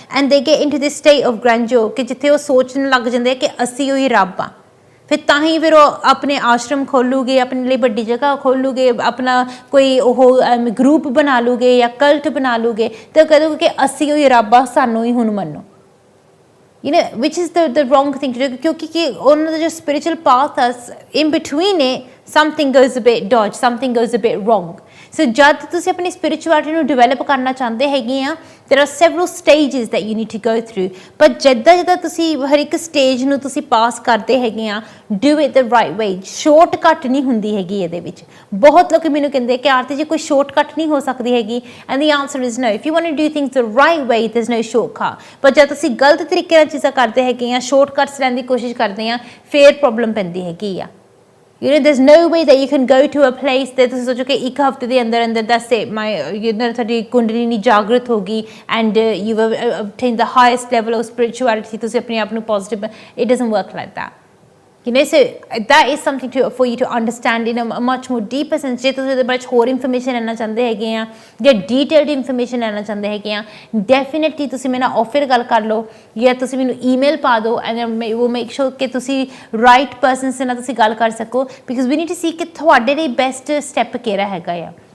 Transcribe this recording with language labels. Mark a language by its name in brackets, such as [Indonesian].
[English] and they get into this state of grandeur [Punjabi] ਕਿ ਜਿੱਥੇ ਉਹ ਸੋਚਣ ਲੱਗ ਜਾਂਦੇ ਆ ਕਿ ਅਸੀਂ ਉਹੀ ਰੱਬ ਆ। ਫਿਰ ਤਾਂ ਹੀ ਫਿਰ ਉਹ ਆਪਣੇ ਆਸ਼ਰਮ ਖੋਲੂਗੇ, ਆਪਣੇ ਲਈ ਵੱਡੀ ਜਗ੍ਹਾ ਖੋਲੂਗੇ, ਆਪਣਾ ਕੋਈ ਉਹ ਗਰੁੱਪ ਬਣਾ ਲੂਗੇ ਜਾਂ ਕਲਟ ਬਣਾ ਲੂਗੇ ਤੇ ਕਹੋਗੇ ਕਿ ਅਸੀਂ ਉਹੀ ਰੱਬ ਆ, ਸਾਨੂੰ ਹੀ ਹੁਣ ਮੰਨੋ। [English] which is the wrong thing to do, [Punjabi] ਕਿਉਂਕਿ ਕਿ ਉਹਨਾਂ ਦਾ ਜੋ [English] spiritual path is in between it, something goes a bit dodgy, something goes a bit wrong. [Punjabi] So ਜਦ ਤੁਸੀਂ ਆਪਣੀ spirituality ਨੂੰ develop ਕਰਨਾ ਚਾਹੁੰਦੇ ਹੈਗੇ ਆ, [English] there are several stages that you need to go through, [Punjabi] ਪਰ ਜਿੱਦਾਂ ਤੁਸੀਂ ਹਰ ਇੱਕ stage ਨੂੰ ਤੁਸੀਂ ਪਾਸ ਕਰਦੇ ਹੈਗੇ ਆ, [English] do it the right way, [Punjabi] shortcut ਨਹੀਂ ਹੁੰਦੀ ਹੈਗੀ ਇਹਦੇ ਵਿੱਚ। ਬਹੁਤ ਲੋਕ ਮੈਨੂੰ ਕਹਿੰਦੇ ਕਿ ਆਰਤੀ ਜੀ ਕੋਈ shortcut ਨਹੀਂ ਹੋ ਸਕਦੀ ਹੈਗੀ, [English] and the answer is no. If you want to do things the right way, there's no shortcut, [Punjabi] ਪਰ ਜਦ ਤੁਸੀਂ ਗਲਤ ਤਰੀਕੇ ਨਾਲ ਚੀਜ਼ਾਂ ਕਰਦੇ ਹੈਗੇ ਆ, shortcuts ਲੈਣ ਦੀ ਕੋਸ਼ਿਸ਼ ਕਰਦੇ ਆ, ਫਿਰ ਪ੍ਰੋਬਲਮ ਪੈਂਦੀ ਹੈਗੀ ਆ। [English] there's no way that you can go to a place that [Punjabi] ਤੁਸੀਂ ਸੋਚੋ ਕਿ ਇੱਕ ਹਫ਼ਤੇ ਦੇ ਅੰਦਰ ਅੰਦਰ [English] that's it, [Punjabi] ਤੁਹਾਡੀ ਕੁੰਡਲਿਨੀ ਜਾਗਰਤ ਹੋ ਗਈ [English] and you've obtained the highest level of spirituality, [Punjabi] ਤੁਸੀਂ ਆਪਣੇ ਆਪ ਨੂੰ [English] positive, it doesn't work like that. So that is something for you to understand in a much more deeper sense. [Punjabi] ਜੇ ਤੁਸੀਂ ਉਹਦੇ ਬਾਰੇ ਹੋਰ ਇਨਫੋਰਮੇਸ਼ਨ ਲੈਣਾ ਚਾਹੁੰਦੇ ਹੈਗੇ ਆ ਜਾਂ ਡੀਟੇਲਡ ਇਨਫੋਰਮੇਸ਼ਨ ਲੈਣਾ ਚਾਹੁੰਦੇ ਹੈਗੇ ਆ, ਡੈਫੀਨੇਟਲੀ ਤੁਸੀਂ ਮੇਰੇ ਨਾਲ ਆਫਰ ਗੱਲ ਕਰ ਲਓ ਜਾਂ ਤੁਸੀਂ ਮੈਨੂੰ ਈਮੇਲ ਪਾ ਦਿਓ ਐਂਡ ਉਹ ਮੇਕ ਸ਼ੋਰ ਕਿ ਤੁਸੀਂ ਰਾਈਟ ਪਰਸਨਸ ਨਾਲ ਤੁਸੀਂ ਗੱਲ ਕਰ ਸਕੋ, [English] because we need to see [Punjabi] ਕਿ ਤੁਹਾਡੇ ਲਈ ਬੈਸਟ ਸਟੈਪ ਕਿਹੜਾ ਹੈਗਾ ਆ।